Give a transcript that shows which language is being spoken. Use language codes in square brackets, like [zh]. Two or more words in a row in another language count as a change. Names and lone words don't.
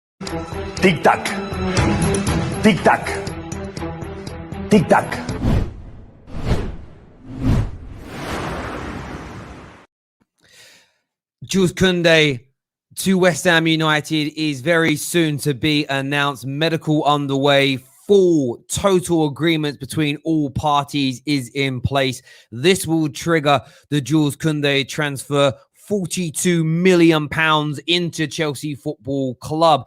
[en] Tic-tac. Tic-tac. Tic-tac. Jules Kounde to West Ham United is very soon to be announced. Medical underway. Full total agreement between all parties is in place. This will trigger the Jules Kounde transfer. £42 million into Chelsea Football Club.